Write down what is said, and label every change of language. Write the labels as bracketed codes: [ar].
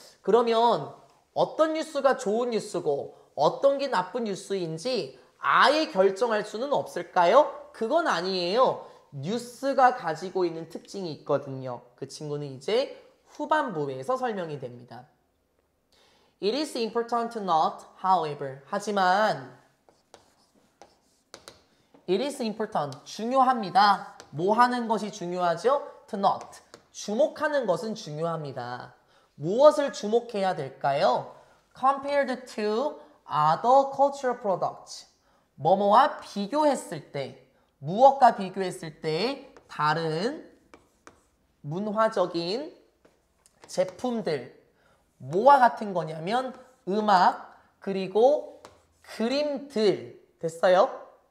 [ko] 그러면 어떤 뉴스가 좋은 뉴스고 어떤 게 나쁜 뉴스인지 아예 결정할 수는 없을까요? 그건 아니에요. 뉴스가 가지고 있는 특징이 있거든요. 그 친구는 이제 후반부에서 설명이 됩니다. [en] It is important to note, however. [ko] 하지만 [en] it is important. [ko] 중요합니다. 뭐 하는 것이 중요하죠? [en] To note. [ko] 주목하는 것은 중요합니다. 무엇을 주목해야 될까요? [en] Compared to other cultural products. [ko] 뭐뭐와 비교했을 때, 무엇과 비교했을 때 다른 문화적인 제품들 뭐와 같은 거냐면 음악 그리고 그림들 됐어요?